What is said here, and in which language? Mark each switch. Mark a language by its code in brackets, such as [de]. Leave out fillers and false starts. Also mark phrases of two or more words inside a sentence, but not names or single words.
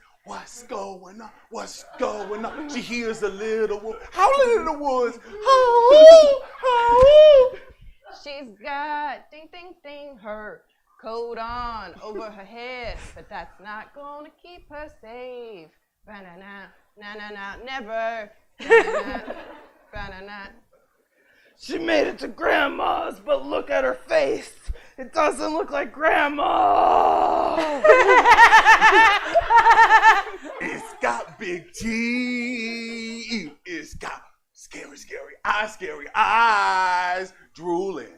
[en] What's going on? What's going on? She hears a little wolf howling in the woods. Howl, howl. She's got ding, ding, ding, her coat on over her head, but that's not gonna keep her safe. Ba-na-na, na-na-na, never. Ba-na-na, ba-na-na. She made it to Grandma's, but look at her face. It doesn't look like Grandma. It's got big teeth. It's got scary eyes. Drooling.